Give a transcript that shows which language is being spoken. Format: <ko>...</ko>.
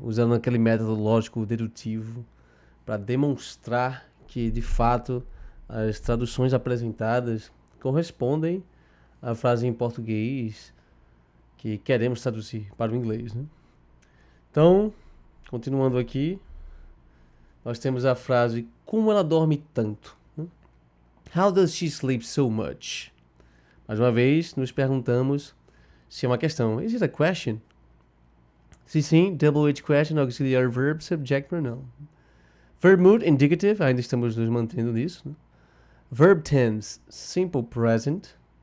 <pt>Usando aquele método lógico dedutivo para demonstrar que, de fato, as traduções apresentadas correspondem à frase em português que queremos traduzir para o inglês, né? Então, continuando aqui, nós temos a frase como ela dorme tanto, né?</pt> <en>How does she sleep so much?</en> <pt>Mais uma vez, nos perguntamos se é uma questão.</pt> <en>Is it a question?</en> <pt>Se sim,</pt> <en>double H question, auxiliary verb, subject pronoun. Verb mood, indicative,</en> <pt>ainda estamos nos mantendo nisso, né?</pt> <en>Verb tense, simple present.</en>